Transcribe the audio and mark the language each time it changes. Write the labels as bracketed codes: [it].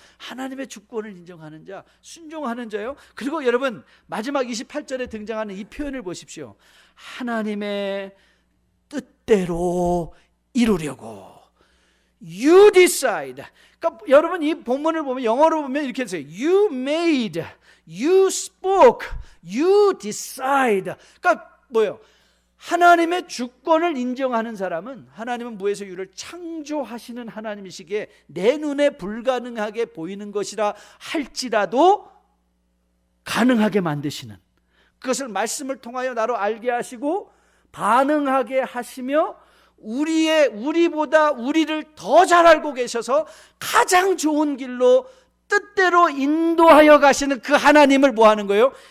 [ko] 하나님의 주권을 인정하는 자, 순종하는 자요. 그리고 여러분 마지막 28절에 등장하는 이 표현을 보십시오. 하나님의 뜻대로 이루려고 [en] You decide. [ko] 그러니까 여러분 이 본문을 보면 영어로 보면 이렇게 써요. [en] You made, you spoke, you decide. [ko] 그러니까 뭐예요? 하나님의 주권을 인정하는 사람은 하나님은 무에서 유를 창조하시는 하나님이시기에 내 눈에 불가능하게 보이는 것이라 할지라도 가능하게 만드시는, 그것을 말씀을 통하여 나로 알게 하시고 반응하게 하시며 우리보다 우리를 더 잘 알고 계셔서 가장 좋은 길로 뜻대로 인도하여 가시는 그 하나님을 뭐 하는 거예요?